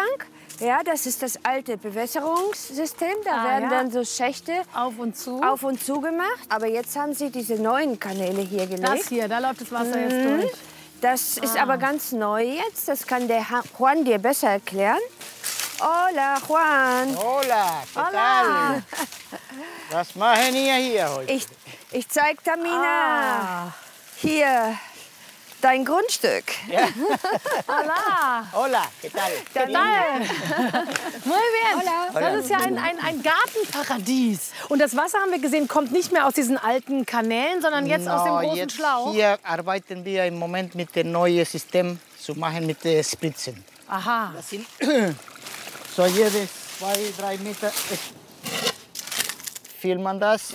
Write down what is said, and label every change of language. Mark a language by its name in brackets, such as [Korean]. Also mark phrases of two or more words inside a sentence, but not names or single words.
[German] Ja, das ist das alte Bewässerungssystem. Da werden dann so Schächte auf und zu gemacht. Aber jetzt haben sie diese neuen Kanäle hier gelegt. Das hier, da läuft das Wasser jetzt durch. Das ist aber ganz neu jetzt. Das kann der Juan dir besser erklären. [Spanish] Hola, Juan. Hola, ¿qué Hola. tal? [German] Was machen ihr hier heute? Ich zeig Tamina hier dein Grundstück. Ja. [Spanish] Hola. Hola, ¿qué tal? ¿Qué tal? Muy bien. Hola. [German] Das ist ja ein Gartenparadies. Und das Wasser, haben wir gesehen, kommt nicht mehr aus diesen alten Kanälen, sondern jetzt aus dem großen jetzt Schlauch. Hier arbeiten wir im Moment mit dem neuen System zu machen mit den Spritzen. Aha. Das sind so jede 2-3 Meter füllt man das.